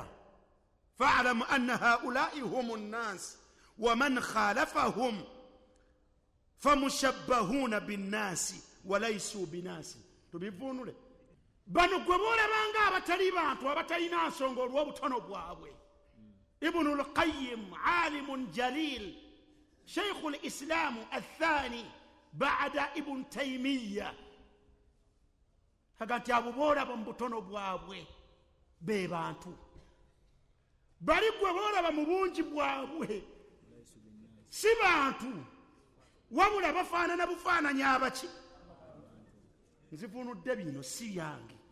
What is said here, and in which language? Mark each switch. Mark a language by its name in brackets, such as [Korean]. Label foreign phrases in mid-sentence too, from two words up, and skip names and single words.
[Arabic] فاعلم أن هؤلاء هم الناس ومن خالفهم فمشبهون بالناس وليسوا بناس. [Ganda] Tubivunule bano gwe boolabanga abatali bantu abatalina nsonga olw'obutono bwabwe. [Arabic] ابن القيم عالم جليل شيخ الإسلام الثاني بعد ابن تيمية, [Ganda] hagati abo boolaba mu butono bwabwe be bantu. Bali gwe boolaba mu bungi bwabwe si bantu, wabula bafaanana bufaananyi abaki. Nzivunudde bino si yange.